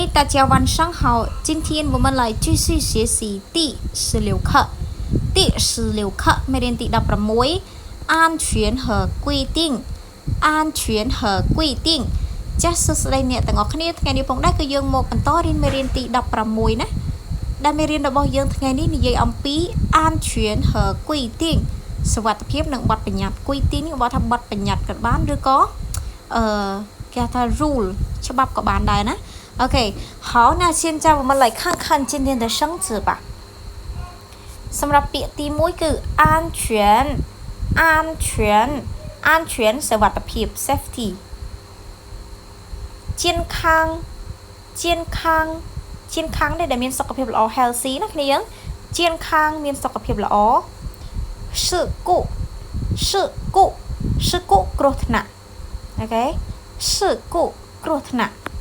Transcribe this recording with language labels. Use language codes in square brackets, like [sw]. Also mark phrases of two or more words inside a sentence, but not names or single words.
[zh] 大家晚上好，今天我们来继续学习第16课。第16课每天第16安全和规定安全和规定 [km] ចាសសួស្តីអ្នកទាំងអស់គ្នាថ្ងៃនេះផងដែរគឺយើងមកបន្តរៀនមេរៀនទី16ណាដែលមេរៀនរបស់យើងថ្ងៃនេះនិយាយអំពី [zh] 安全和规定 [km] សុវត្ថិភាពនិងបទបញ្ញត្តិ规定នេះបើថាបទបញ្ញត្តិក៏បានឬក៏គេថា rule ច្បាប់ក៏បានដែរណា [zh] OK，好，那现在我们来看看今天的生词吧。 [km] สำหรับពាក្យទី1គឺ安全សុវត្ថិភាព safety 健康នេះដែលមានសុខភាពល្អ healthy ណាគ្នាយើង健康មានសុខភាពល្អ事故គ្រោះថ្នាក់អូខេ事故គ្រោះថ្នាក់